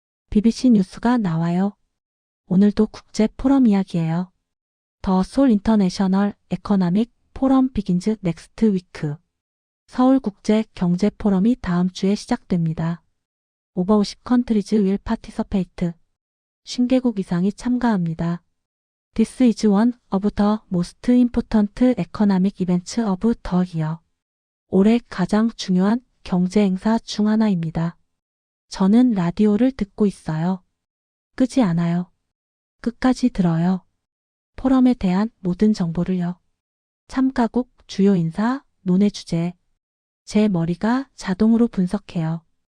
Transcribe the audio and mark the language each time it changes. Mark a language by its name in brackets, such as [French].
[Korean] BBC 뉴스가 나와요. 오늘도 국제 포럼 이야기예요. [English] 더 솔 인터내셔널 에코노믹 포럼 비긴즈 넥스트 위크. [Korean] 서울 국제 경제 포럼이 다음 주에 시작됩니다. [English] 오버 50 컨트리즈 윌 파티서페이트. [Korean] 50개국 이상이 참가합니다. [English] This is one of the most important economic events of the year. [Korean] 올해 가장 중요한 경제 행사 중 하나입니다. 저는 라디오를 듣고 있어요. 끄지 않아요. 끝까지 들어요. 포럼에 대한 모든 정보를요. 참가국, 주요 인사, 논의 주제. 제 머리가 자동으로 분석해요.